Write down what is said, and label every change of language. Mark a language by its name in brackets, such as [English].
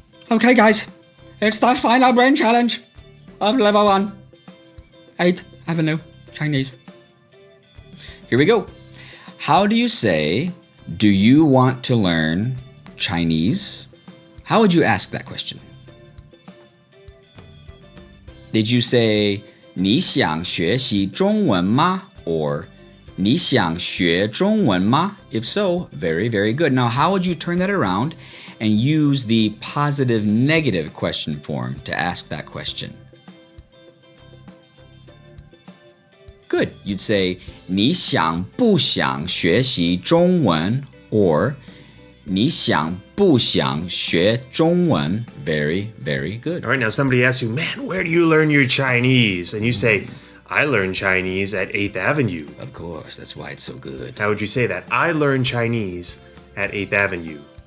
[English] Okay, guys, it's the final brain challenge of level 1. 8th Avenue Chinese. Here we go. How do you say, do you want to learn Chinese? How would you ask that question? Did you say, [Chinese] 你想学习中文吗? [English] Or, [Chinese] 你想学中文吗? [English] If so, very, very good. Now, how would you turn that around and use the positive negative question form to ask that question? Good. You'd say, [Chinese] 你想不想学习中文 or 你想不想学中文? [English] Very, very good. All right, now somebody asks you, man, where do you learn your Chinese? And you say, I learned Chinese at 8th Avenue. Of course, that's why it's so good. How would you say that? I learned Chinese at 8th Avenue.